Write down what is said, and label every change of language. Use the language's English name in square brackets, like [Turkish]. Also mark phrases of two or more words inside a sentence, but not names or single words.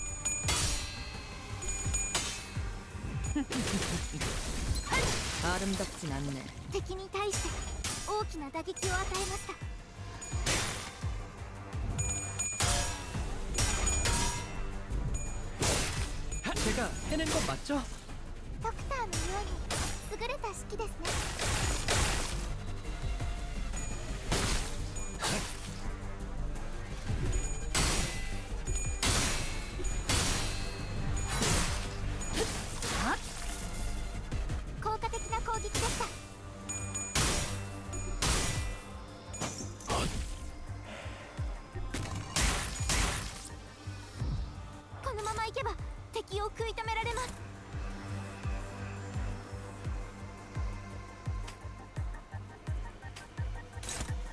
[Korean] 아름답진 않네. [Japanese] 敵に対して大きな打撃を与えました。 [Korean] 제가 해낸 건 맞죠? [Japanese] ドクターのように優れた式ですね。効果的な攻撃でした。このまま行けば敵を食い止められます。 Okay.